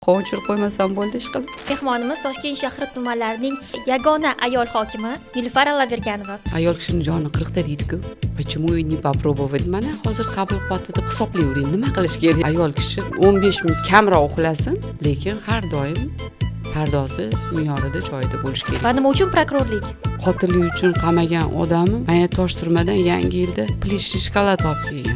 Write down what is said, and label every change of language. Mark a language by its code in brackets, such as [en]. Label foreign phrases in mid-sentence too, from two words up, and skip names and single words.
[uz] Qovunchirib qo'ymasam bo'ldi ishqilib. Mehmonimiz Toshkent shahri tumanlarining yagona ayol hokimi Nilufar Allaberganova. Ayol kishining joni 40 ta deydi-ku. [ru] Почему не попробовать? [uz] Mana hozir qabul qilyapti deb hisoblayvering, nima qilish kerak? Ayol kishi 15 minut kamroq uxlasin, lekin har doim pardozi me'yorida joyida bo'lish kerak. Va nima uchun prokurorlik? Qotillik uchun qamagan odamni mana tosh turmadan yangi yilda plishchi shokolad olib kelgan.